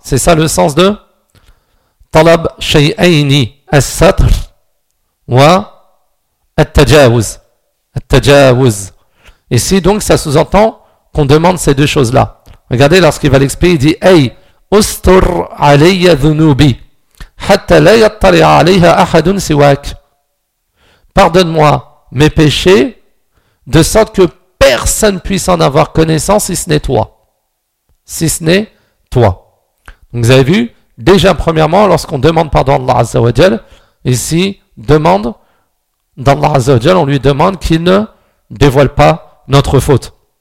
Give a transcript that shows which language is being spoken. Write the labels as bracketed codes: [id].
[fr] C'est ça le sens de « [ar] Talab shay'ayni as-satr wa at-tajawuz [fr] ». At-tajawuz. Ici, donc, ça sous-entend qu'on demande ces deux choses-là. Regardez, lorsqu'il va l'expliquer, il dit « Hey, [ar] ustur alayya dhunubi, حتى لا يطلع عليها أحد سواك. [fr] Pardonne-moi mes péchés de sorte que personne puisse en avoir connaissance si ce n'est toi. Si ce n'est toi. Donc vous avez vu, déjà premièrement, lorsqu'on demande pardon à Allah Azza wa Jal, ici, demande d'Allah Azza wa Jal, on lui demande qu'il ne dévoile pas notre faute.